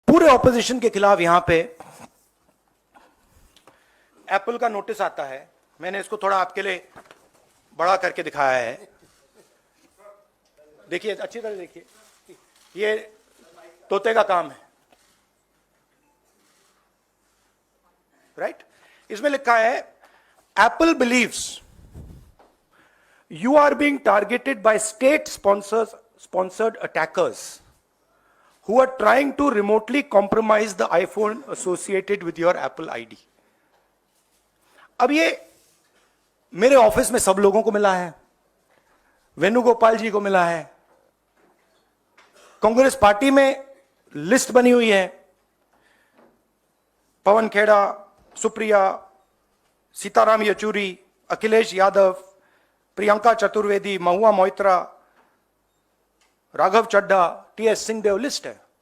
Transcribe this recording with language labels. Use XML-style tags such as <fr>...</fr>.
<hi>पूरे ऑपोजिशन के खिलाफ यहां पे एप्पल का नोटिस आता है। मैंने इसको थोड़ा आपके लिए बड़ा करके दिखाया है, देखिए अच्छी तरह देखिए, ये तोते का काम है, राइट। इसमें लिखा है</hi> <en>Apple believes you are being targeted by state sponsored attackers who are trying to remotely compromise the iPhone associated with your Apple ID.</en> <hi>अब ये मेरे ऑफिस में सब लोगों को मिला है, वेणुगोपाल जी को मिला है, कांग्रेस पार्टी में लिस्ट बनी हुई है, पवन खेड़ा, सुप्रिया, सीताराम येचुरी, अखिलेश यादव, प्रियंका चतुर्वेदी, महुआ मोइत्रा, राघव चड्ढा, टीएस सिंहदेव, लिस्ट है।</hi>